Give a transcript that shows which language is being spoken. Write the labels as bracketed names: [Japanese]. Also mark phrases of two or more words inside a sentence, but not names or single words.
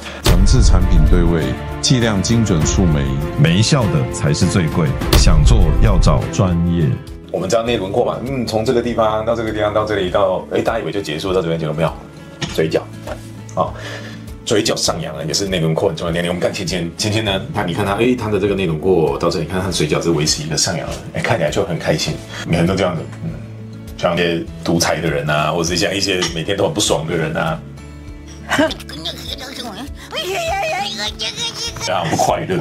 [Chinese] 層次產品對位，劑量精準觸眉，沒效的才是最貴，想做要找專業。我們知道內輪廓嘛，從這個地方到這個地方到這裡到，大家以為就結束到這邊，結果沒有，嘴角。好，嘴角上揚呢，也是內輪廓很重要的點。我們看芊芊呢，你看他，他的這個內輪廓到這裡，看他嘴角是維持一個上揚的，看起來就很開心。每個人都這樣子，像一些獨裁的人啊，或者是像一些每天都很不爽的人啊，不快樂。